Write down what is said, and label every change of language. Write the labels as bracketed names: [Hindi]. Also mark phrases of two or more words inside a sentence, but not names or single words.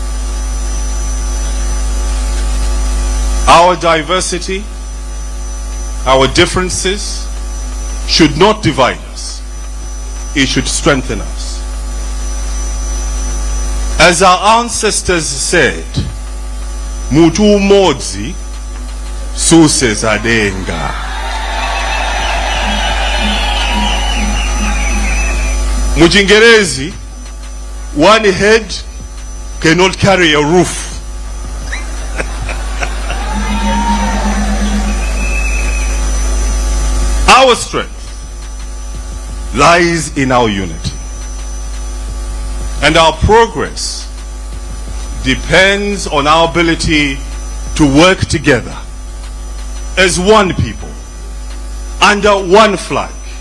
[English] Our diversity, our differences should not divide us. It should strengthen us. As our ancestors said, [Nyanja] Mutu umodzi suseza denga. Mu Chingerezi, [English] one head cannot carry a roof. Our strength lies in our unity, and our progress depends on our ability to work together as one people, under one flag.